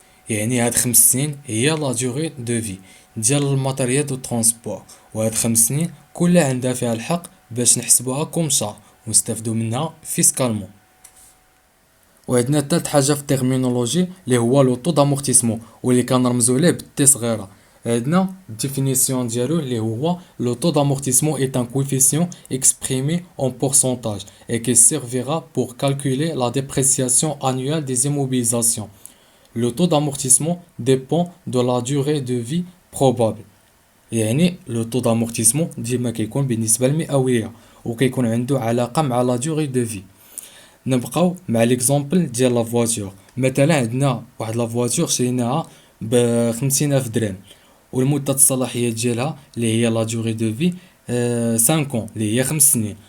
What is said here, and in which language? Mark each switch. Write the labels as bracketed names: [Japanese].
[Arabic] يعني هاد 5 سنين هي لا ديوغي دو في ديال الماتيريال دو ترونسبور، وهاد 5 سنين كلها عندها فيها الحق باش نحسبوها كوم شار ونستافدو منها فيسكالمون. وعندنا تالت حاجة في الترمينولوجي اللي هو لو طو دامورتيسمون واللي كنرمزو ليه بالتي صغيرة. عندنا الديفينيسيون ديالو اللي هو [French] لو طو d'amortissement est un coefficient exprimé en pourcentage et qui servira pour calculer la dépréciation annuelle des immobilisations. Le taux d'amortissement dépend de la durée de vie probable. [Arabic] يعني لو طو دامورتيسمون ديما كيكون بالنسبة المئوية وكيكون عنده علاقة مع لا دوغي دو في. نبقاو مع ليكزامبل ديال لا فواتور. مثلا عندنا واحد لا فواتور شريناها ب50 الف درهم والمدة الصلاحية ديالها اللي هي لا دوغي دو في 5 اللي هي 5 سنين.